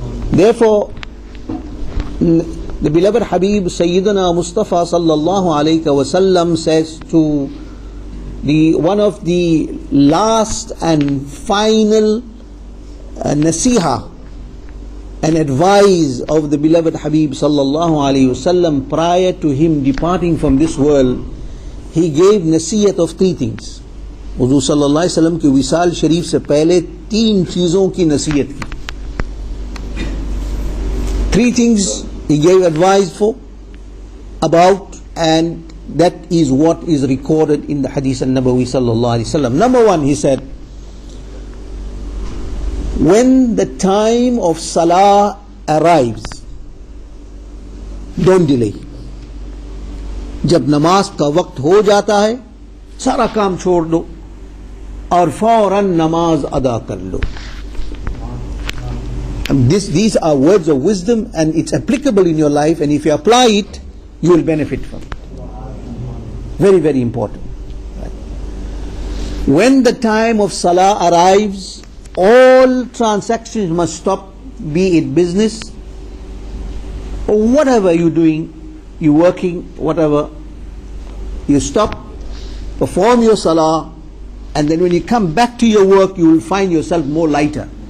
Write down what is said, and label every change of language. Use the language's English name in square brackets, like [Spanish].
[English] Therefore, the beloved Habib Sayyidina Mustapha sallallahu alayhi wasallam says to one of the last and final nasiha and advice of the beloved Habib sallallahu alayhi wasallam prior to him departing from this world, he gave nasihat of three things. [Hindi] Hudur sallallahu alayhi wasallam की विसाल शरीफ से पहले तीन चीज़ों की नसीहत की. [English] Three things he gave advice about, and that is what is recorded in the Hadith al-Nabawi sallallahu alayhi wasallam. Number one, he said, when the time of salah arrives, don't delay. [Hindi] जब नमाज का वक्त हो जाता है, सारा काम छोड़ दो और फौरन नमाज अदा कर लो. [English] These are words of wisdom, and it's applicable in your life, and if you apply it, you will benefit from it. Very, very important. When the time of salah arrives, all transactions must stop, be it business or whatever you're doing, you're working, whatever, you stop, perform your salah, and then when you come back to your work, you will find yourself more lighter.